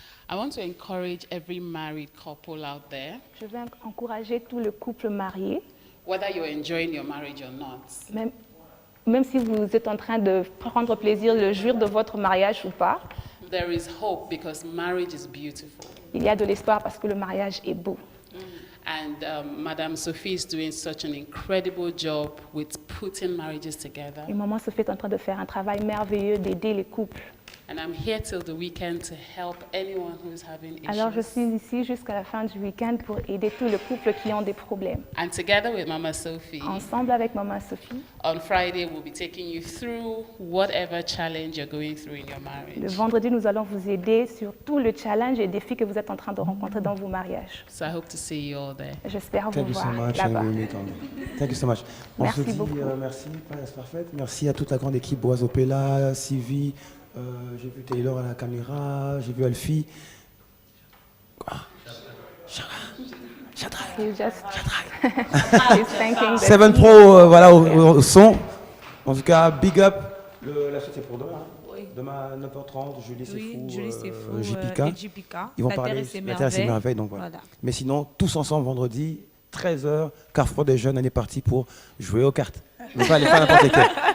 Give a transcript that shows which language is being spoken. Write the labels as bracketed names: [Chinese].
[English] I want to encourage every married couple out there. [French] Je veux encourager tout le couple marié. [English] Whether you're enjoying your marriage or not. [French] Même si vous êtes en train de prendre plaisir le jour de votre mariage ou pas. [English] There is hope because marriage is beautiful. [French] Il y a de l'espoir parce que le mariage est beau. [English] And Madame Sophie is doing such an incredible job with putting marriages together. [French] Et Maman Sophie est en train de faire un travail merveilleux d'aider les couples. [English] And I'm here till the weekend to help anyone who is having issues. [French] Alors je suis ici jusqu'à la fin du week-end pour aider tous les couples qui ont des problèmes. [English] And together with Mama Sophie. [French] Ensemble avec Maman Sophie. [English] On Friday we'll be taking you through whatever challenge you're going through in your marriage. [French] Le vendredi nous allons vous aider sur tout le challenge et défis que vous êtes en train de rencontrer dans vos mariages. [English] So I hope to see you all there. [French] J'espère vous voir là-bas. [English] Thank you so much. [French] Merci beaucoup. Merci, c'est parfait. Merci à toute la grande équipe, Boaz Opela, Sylvie, J'ai vu Taylor à la caméra, j'ai vu Alfie. [English] He's just he's thanking the Seven team. [French] Pro, voilà, au son. En tout cas, [English] big up. [French] La suite, c'est pour demain. Oui. Demain, 9h30, Julie c'est Oui, fou, Julie c'est fou, JPK. et JPK. Ils vont La parler Terre et ses La Terre et ses merveilles. merveilles. Donc voilà. Voilà. Mais sinon, tous ensemble, vendredi, 13h, Carrefour des Jeunes, on est parti pour jouer aux cartes. Mais pas aller faire n'importe lesquelles.